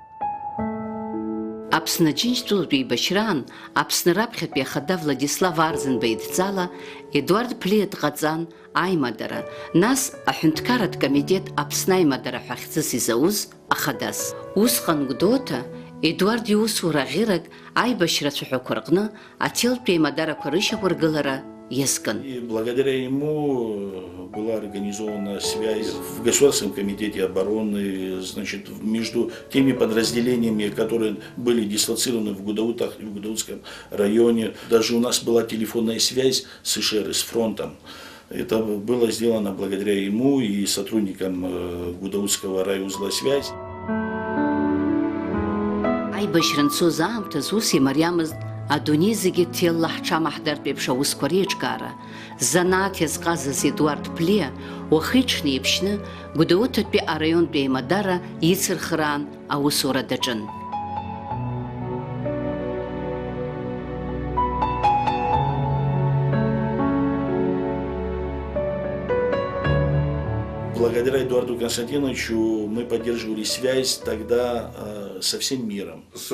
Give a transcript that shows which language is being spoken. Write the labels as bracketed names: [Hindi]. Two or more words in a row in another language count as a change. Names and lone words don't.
[Abkhazian] Аԥсны Аџьынџьтәылатә еибашьраан, Аԥсны раԥхьатәи ахада Владислав Арзынба идҵала, Едуард Ԥлиа дҟаҵан аимадара, нас аҳәынҭқарратә комитет Аԥсны аимадара ҳәа хьӡыс изауз ахадас. Усҟан Гәдоуҭа Едуард иусура ӷьырак аибашьра цәаҳәақәа рҟны аҭелтәи аимадарақәа рышьақәыргылара иазкын. [Russian] И благодаря ему была организована связь в Государственном комитете обороны, значит, между теми подразделениями, которые были дислоцированы в Гудоутах и в Гудоутском районе. Даже у нас была телефонная связь с ИШР, с фронтом. Это было сделано благодаря ему и сотрудникам Гудоутского райузла связь. [Abkhazian] Аибашьра анцоз аамҭаз ус имариамызт адунеи зегьы ҭелла ҳҽамаҳдартә еиԥш аусқәа реиҿкаара. Занааҭ иазҟазаз Едуард Ԥлиа уахи-ҽни еиԥшьны Гәдоуҭатәи араионтәи аимадара ицырхыраан аусура даҿын. [Russian] Благодаря Эдуарду Константиновичу мы поддерживали связь тогда со всем миром.